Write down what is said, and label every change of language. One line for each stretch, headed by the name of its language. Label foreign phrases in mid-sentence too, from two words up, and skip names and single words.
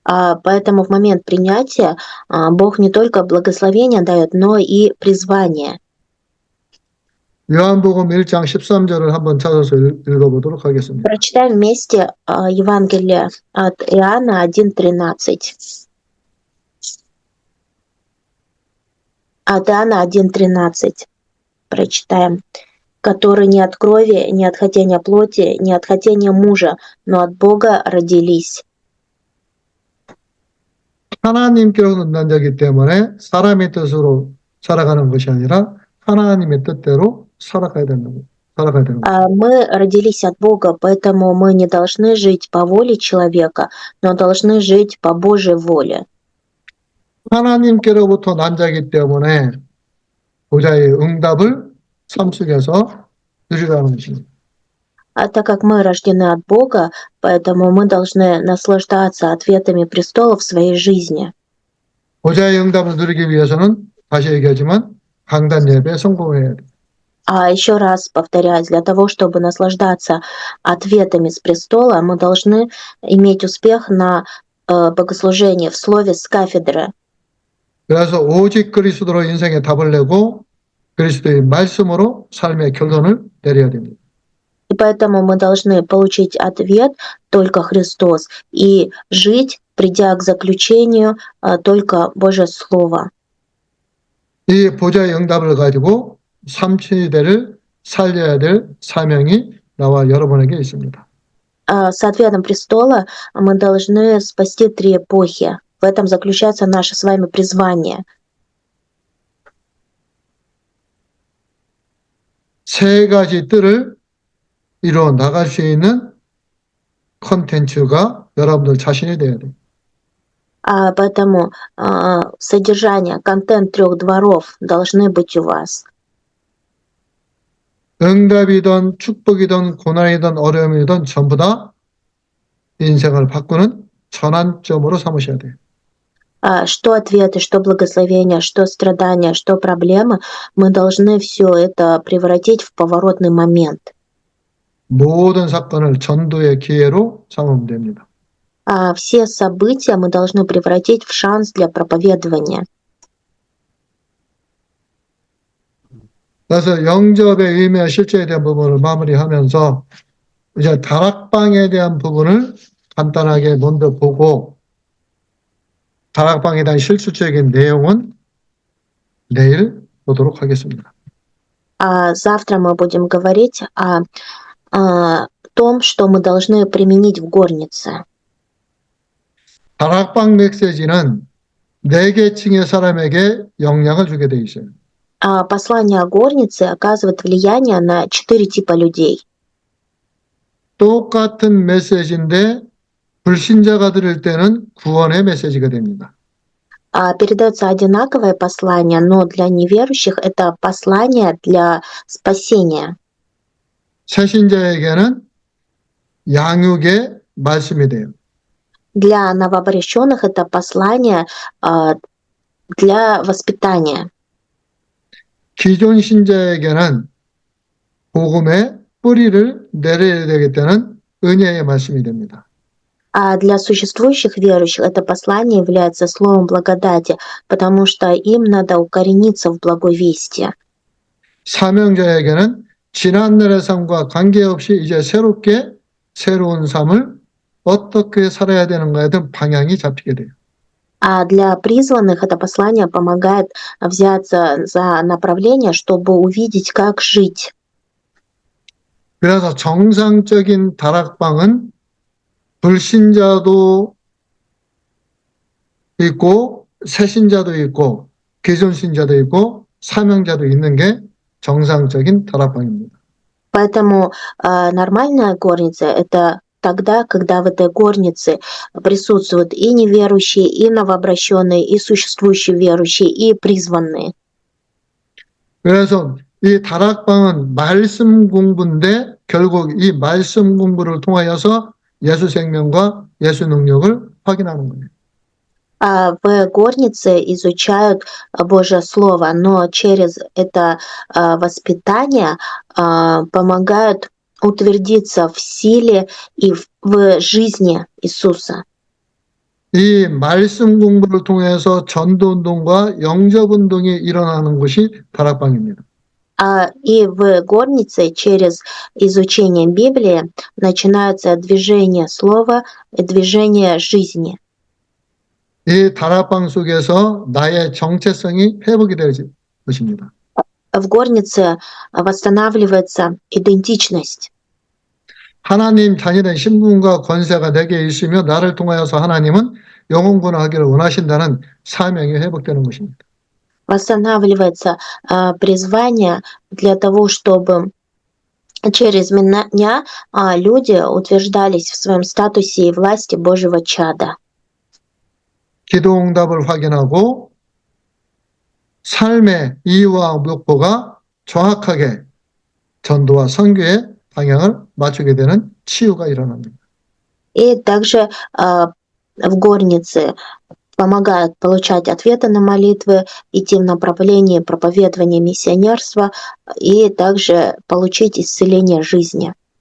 Russian: Поэтому в момент принятия Бог не только благословение дает, но и призвание.
Korean: 요한복음 1장 13절을 한번 찾아서 읽어보도록 하겠습니다.
Russian: Прочитаем вместе Евангелие от Иоанна 1:13. От Иоанна 1:13 прочитаем. «Которые не от крови, не от хотения плоти, не от хотения мужа, но от Бога родились».
Korean: 하나님께로 난 자기 때문에 사람의 뜻으로 살아가는 것이 아니라 하나님의 뜻대로 살아가야 되는 거예요.
Russian: Мы родились от Бога, поэтому мы не должны жить по воле человека, но должны жить по Божьей воле.
Korean: 하나님께로부터 난 자기 때문에 보좌의 응답을 삶 속에서 누리라는 것입니다.
Russian: Так как мы рождены от Бога, поэтому мы должны наслаждаться ответами престола в своей жизни.
Korean: 보좌의 응답을 누리기 위해서는 다시 얘기하지만 강단 예배에 성공해야 돼요.
Russian: Еще раз повторяю, для того, чтобы наслаждаться ответами с престола, мы должны иметь успех на богослужении в слове с кафедры.
Korean: 그래서 오직 그리스도로 인생의 답을 내고 그리스도의 말씀으로 삶의 결론을 내려야 됩니다.
Russian: И поэтому мы должны получить ответ только Христос и жить, придя к заключению только Божье Слово.
Korean: 이 보좌의 응답을 가지고 삼치대를 살려야 될 사명이 나와 여러분에게 있습니다.
Russian: С ответом престола мы должны спасти 3 эпохи. В этом заключается наше с вами призвание.
Korean: 세 가지 뜰을 이루어 나갈 수 있는 컨텐츠가 여러분들 자신이 돼야 돼요.
Russian: Поэтому содержание, контент 3 дворов должны быть у вас.
Korean: 응답이든 축복이든 고난이든 어려움이든 전부 다 인생을 바꾸는 전환점으로 삼으셔야 돼요.
Russian: Что ответы, что благословения, что страдания, что проблемы, мы должны все это превратить в поворотный момент.
Korean: 모든 사건을 전도의 기회로 삼으면 됩니다.
Russian: Все события мы должны превратить в шанс для проповедования.
Korean: 그래서 영접의 의미와 실제에 대한 부분을 마무리하면서 이제 다락방에 대한 부분을 간단하게 먼저 보고 다락방에 대한 실질적인 내용은 내일 보도록 하겠습니다.
Russian: Завтра мы будем говорить о том, что мы должны применить в горнице.
Korean: 다락방 메시지는 4계층의 사람에게 영향을 주게 돼 있어요.
Russian: Послание о горнице оказывает влияние на 4 типа людей.
Korean: 똑같은 메시지인데 불신자가 들을 때는 구원의 메시지가 됩니다.
Russian: Передается одинаковое послание, но для неверующих это послание для спасения.
Korean: 새신자에게는 양육의 말씀이 돼요.
Russian: Для новообращенных это послание для воспитания.
Korean: 기존 신자에게는 복음의 뿌리를 내려야 되겠다는 은혜의 말씀이 됩니다.
Russian: А для существующих верующих это послание является словом благодати, потому что им надо укорениться в благой вести.
Korean: 사명자에게는 지난날의 삶과 관계없이 이제 새롭게 새로운 삶을 어떻게 살아야 되는가에 대한 방향이 잡히게 돼요.
Russian: А для призванных это послание помогает взяться за направление, чтобы увидеть, как жить.
Korean: 그래서 정상적인 다락방은 불신자도 있고 새신자도 있고 기존 신자도 있고 사명자도 있는 게 정상적인 다락방입니다.
Russian: Поэтому нормальная горница это тогда, когда в этой горнице присутствуют и неверующие, и новообращенные, и существующие верующие, и призванные.
Korean: 그래서 이 다락방은 말씀 공부인데 결국 이 말씀 공부를 통하여서 예수 생명과 예수 능력을 확인하는 거예요.
Russian: В горнице изучают Божье Слово, но через это воспитание помогают утвердиться в силе и в жизни Иисуса.
Korean: 이 말씀 공부를 통해서 전도운동과 영접운동이 일어나는 것이 다락방입니다.
Russian: И в горнице через изучение Библии начинается движение слова, движение жизни.
Korean: 이 다락방 속에서 나의 정체성이 회복이 될 것입니다.
Russian: В горнице восстанавливается идентичность.
Korean: 하나님 자녀된 신분과 권세가 내게 있으며 나를 통하여서 하나님은 영혼구원하기를 원하신다는 사명이 회복되는 것입니다.
Russian: Восстанавливается призвание для того, чтобы через меня люди утверждались в своем статусе и власти Божьего чада.
Korean: 기도응답을 확인하고 삶의 이유와 목표가 정확하게 전도와 선교의 방향을 맞추게 되는 치유가 일어납니다.
Russian: И также в горнице помогают получать ответы на молитвы, идти в направлении проповедования миссионерства и также получить исцеление жизни.